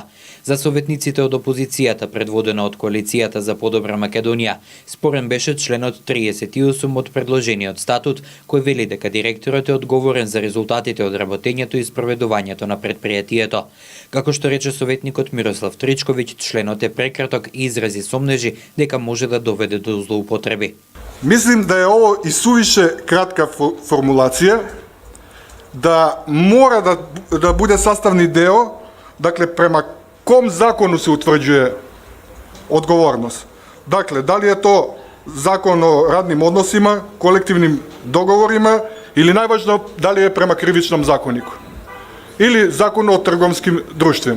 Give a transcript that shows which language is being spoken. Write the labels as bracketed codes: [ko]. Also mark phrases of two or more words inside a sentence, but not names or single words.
[mk] За советниците од опозицијата, предводена од Коалицијата за подобра Македонија, спорен беше членот 38 од предложениот статут, кој вели дека директорот е одговорен за резултатите од работењето и спроведувањето на предпријатието. Како што рече советникот Мирослав Тричковиќ, членот е прекраток и изрази сомнежи дека може да доведе до злоупотреби. [sr] Мислим да е ово и сувише кратка формулација, да мора да биде sastavni deo, dakle prema kom zakonu se utvrđuje odgovornost. Dakle, da li je to zakon o radnim odnosima, kolektivnim dogovorima ili najvažnije da li je prema krivičnom zakoniku ili zakonu o trgovskim društvima.